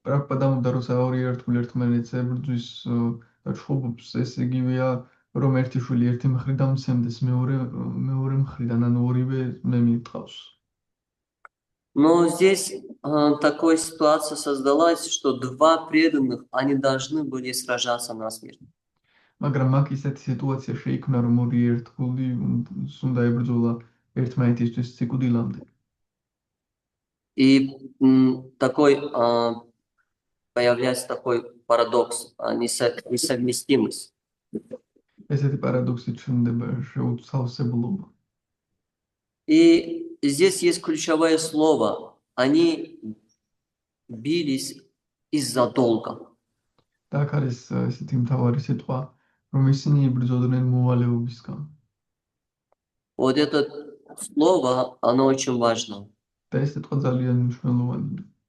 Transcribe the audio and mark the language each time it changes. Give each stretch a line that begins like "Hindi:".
Georgian: პრაბჰუპადამ უნდა რომ ორი ერთგული ერთმანეთს ებრძვის და ჩხუბობს, ეს იგივეა, რომ ერთი შვილი ერთი მხრიდან მცემდეს მეორე მხრიდან, ანუ ორივე მე მიყვავს.
Russian: Но здесь такая ситуация создалась, что два преданных, они должны были сражаться насмерть.
Georgian: მაგრამ აქ ისეთი სიტუაცია შეიქმნა, რომ ორი ერთგული უნდა ებრძოლა ერთმანეთისთვის სიკვდილამდე.
Russian: И такой появляется такой парадокс, несовместимость.
Georgian: ესეთი парадоксი ჩნდება, შეუცავსებლობა.
Russian: И здесь есть ключевое слово. Они бились из-за долга.
Georgian: და აქ არის ესეთი მთავარი სიტყვა, რომ ისინი იბრძოდნენ მოვალეობისგან.
Russian: Вот это слово, оно очень важно.
Georgian: და ეს სიტყვა ძალიან მნიშვნელოვანია.